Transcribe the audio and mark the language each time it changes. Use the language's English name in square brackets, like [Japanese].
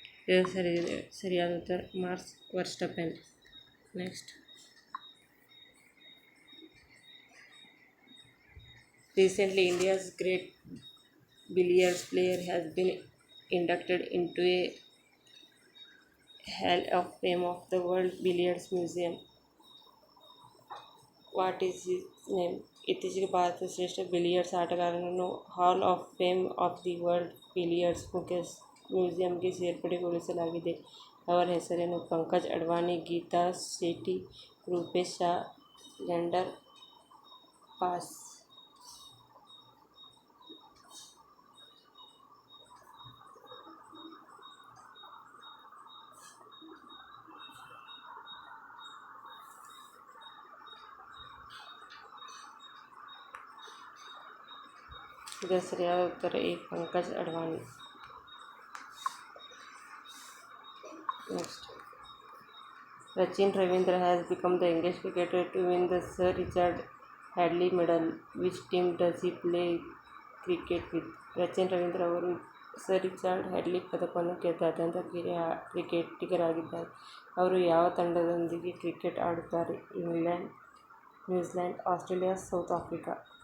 [Kannada] ಇದರ ಸರಿಯಾದ ಉತ್ತರ marks ವರ್ಸ್ಟೆಪ್ಪೆನ್. [English] Next, recently India's great billiards player has been inducted into a Hall of Fame of the World Billiards Museum. What is his name? [Kannada] ಇತ್ತೀಚೆಗೆ ಭಾರತದ ಶ್ರೇಷ್ಠ billiards ಆಟಗಾರರನ್ನು ಹಾಲ್ of fame of the world billiards ಮ್ಯೂಸಿಯಂಗೆ ಸೇರ್ಪಡೆಗೊಳಿಸಲಾಗಿದೆ. ಅವರ ಹೆಸರೇನು? Pankaj Advani, Geetha Shetty, Rupesh Shah, lender pass. ಇದರ ಸರಿಯಾದ ಉತ್ತರ A. Pankaj Advani. [English] Next, Sachin Ravindra has become the youngest cricketer to win the Sir Richard Hadlee Medal. Which team does he play cricket with? [Kannada] Sachin Ravindra ಅವರು sir Richard Hadley ಪದಕವನ್ನು ಗೆದ್ದ ಅತ್ಯಂತ ಕಿರಿಯ ಕ್ರಿಕೆಟಿಗರಾಗಿದ್ದಾರೆ. ಅವರು ಯಾವ ತಂಡದೊಂದಿಗೆ ಕ್ರಿಕೆಟ್ ಆಡುತ್ತಾರೆ? England, New Zealand, Australia, south Africa.